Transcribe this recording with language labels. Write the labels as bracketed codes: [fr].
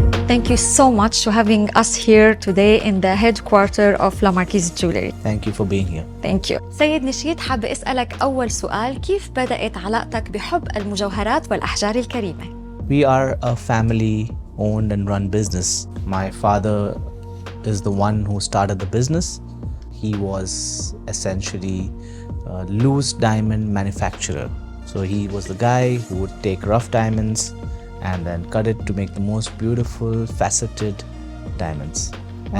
[en] Thank you so much for having us here today in the headquarters of Marquise Jewelry. Thank you for being here. Thank you. [ar] سيد نشيد، حابة أسألك أول سؤال، كيف بدأت علاقتك بحب المجوهرات والأحجار الكريمة؟ [en] We are a family owned and run business. My father is the one who started the business. He was essentially a loose diamond manufacturer. So he was the guy who would take rough diamonds and then cut it to make the most beautiful faceted diamonds. Wow.